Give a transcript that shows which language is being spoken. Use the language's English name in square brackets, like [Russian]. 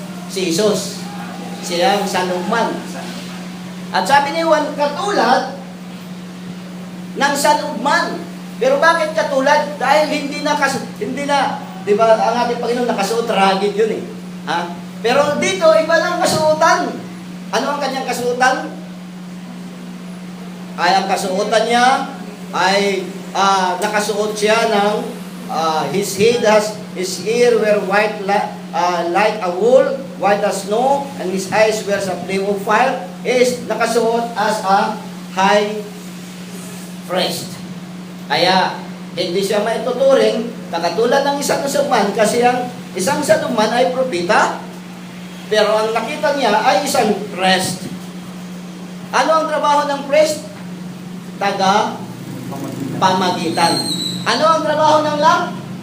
[Filipino] Si Jesus. Siya ang Son of Man. At sabi ni Juan, katulad ng Son of Man. Pero bakit katulad? Dahil hindi na, di ba, ang ating Panginoon nakasuot, rugged yun eh. Ha? Pero dito, iba ng kasuotan. Ano ang kanyang kasuotan? Ay, ang kasuotan niya ay nakasuot siya ng [English] his ear were white like a wool, white as snow, and his eyes were a flame of fire. Is [Filipino] nakasuot [English] as a high priest. [Filipino] Kaya, hindi siya maituturing na katulad ng isang sanuman kasi ang isang sanuman ay propeta, pero ang nakita niya ay isang priest. Ano ang trabaho ng priest? Taga-pamagitan. Ano ang trabaho ng lamp?